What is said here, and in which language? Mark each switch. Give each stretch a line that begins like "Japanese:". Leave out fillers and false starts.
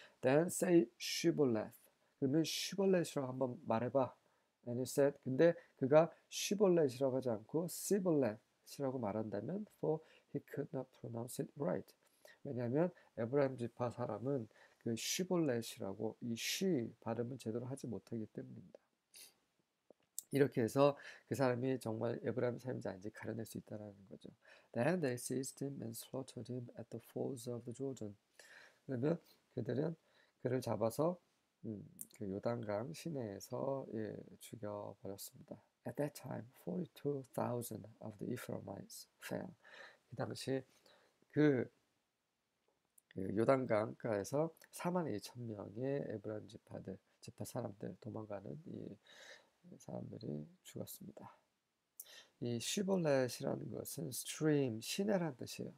English: Then say Shibboleth.
Korean: 그러면 Shibboleth이라고 한번 말해봐.
English: And he said,
Korean: 근데 그가 Shibboleth이라고 하지 않고 Sibboleth이라고 말한다면
English: for he could not pronounce it right.
Korean: 왜냐하면 에브라임 지파 사람은 그 Shibboleth이라고 이 쉬 발음을 제대로 하지 못하기 때문입니다. 이렇게 해서 그 사람이 정말 에브라임 사람인지 아닌지 가려낼 수 있다는 거죠.
English: Then they seized him and slaughtered him at the falls of the Jordan.
Korean: 그러면 그들은 그를 잡아서 그 요단강 시내에서 죽여버렸습니다.
English: At that time, 42,000 of the Ephraimites fell.
Korean: 그 당시 그 요단강가에서 42,000명의 에브라임 지파 사람들 도망가는 이 사람들이 죽었습니다. 이 시볼렛이라는 것은 stream, 시내라는 뜻이에요.